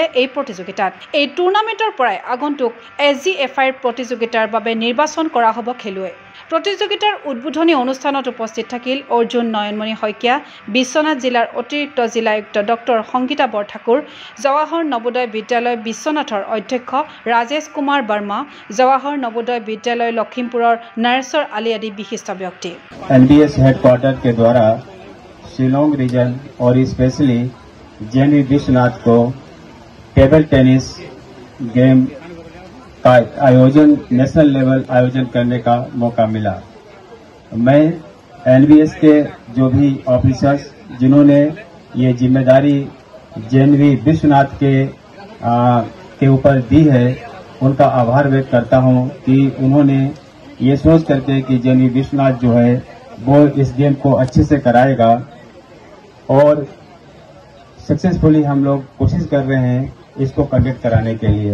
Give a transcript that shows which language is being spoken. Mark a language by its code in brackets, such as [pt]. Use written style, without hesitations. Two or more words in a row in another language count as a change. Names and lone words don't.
[as] এই প্ৰতিযোগিতাত এই টুৰ্ণামেণ্টৰ পৰাই আগন্তুক SGFI প্ৰতিযোগিতাৰ বাবে নিৰ্বাচন কৰা হ'ব খেলুৱৈ প্ৰতিযোগিতাৰ উদ্বোধনী অনুষ্ঠানত উপস্থিত থাকিল অৰ্জুন নয়নমণি শইকীয়া বিশ্বনাথ জিলাৰ অতিৰিক্ত জিলায়ুক্ত ডক্টৰ সংগীতা বৰঠাকুৰ জৱাহৰ নবোদয় বিদ্যালয় বিশ্বনাথৰ অধ্যক্ষ ৰাজেশ কুমাৰ বৰ্মা জৱাহৰ নবোদয় বিদ্যালয় লখিমপুৰৰ নৰেশ্বৰ আলী আদি বিশিষ্ট ব্যক্তি [hi] NBS हेडक्वार्टर के द्वारा शिलोंग रीजन और स्पेशली JNV विश्वनाथ को [en] table tennis game [hi] का आयोजन [en] national level [hi] आयोजन करने का मौका मिला। मैं NBS के जो भी ऑफिसर्स जिन्होंने ये जिम्मेदारी JNV विश्वनाथ के ऊपर दी है उनका आभार व्यक्त करता हूं कि उन्होंने ये सोच करके कि JNV विश्वनाथ जो है वो इस गेम को अच्छे से कराएगा और सक्सेसफुली हम लोग कोशिश कर रहे हैं इसको कंडक्ट कराने के लिए।